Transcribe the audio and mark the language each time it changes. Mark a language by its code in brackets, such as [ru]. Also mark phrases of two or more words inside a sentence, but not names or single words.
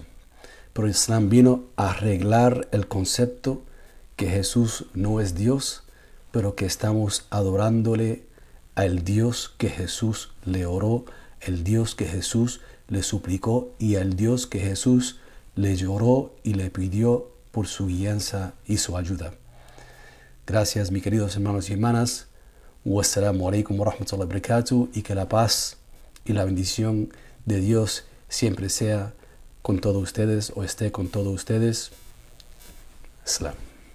[es] Pero Islam vino a arreglar el concepto que Jesús no es Dios, pero que estamos adorándole al Dios que Jesús le oró, el Dios que Jesús le suplicó y al Dios que Jesús le lloró y le pidió por su guianza y su ayuda. Gracias, mis queridos hermanos y hermanas. [ar] والسلام عليكم ورحمة الله وبركاته, [es] y que la paz y la bendición de Dios siempre sea con todos ustedes o esté con todos ustedes. Islam.